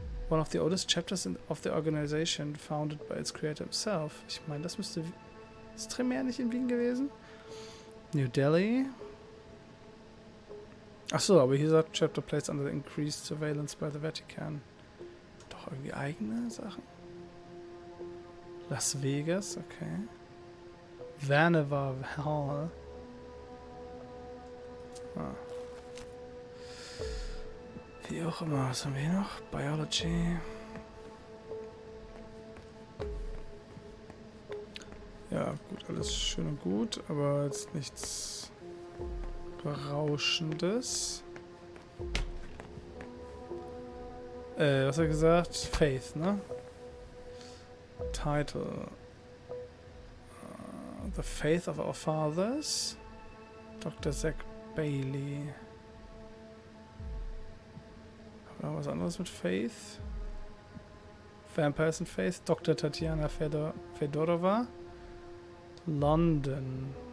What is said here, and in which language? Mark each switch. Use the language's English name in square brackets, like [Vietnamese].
[English] One of the oldest chapters of the organization, founded by its creator himself. [German] Ich meine, das müsste... Ist Tremere nicht in Wien gewesen? [English] New Delhi. [German] Achso, aber hier sagt [English] Chapter placed under increased surveillance by the Vatican. [German] Doch irgendwie eigene Sachen? Las Vegas, okay. [English] Vampire Hall. Ah. [German] Wie auch immer, was haben wir hier noch? Biology. Ja, gut, alles schön und gut, aber jetzt nichts Berauschendes. Was hat er gesagt? Faith, ne? Title. [English] The Faith of Our Fathers. Dr. Zach Bailey. [German] Haben wir noch was anderes mit Faith? [English] Vampires and Faith. Dr. Tatjana Fedorova. London.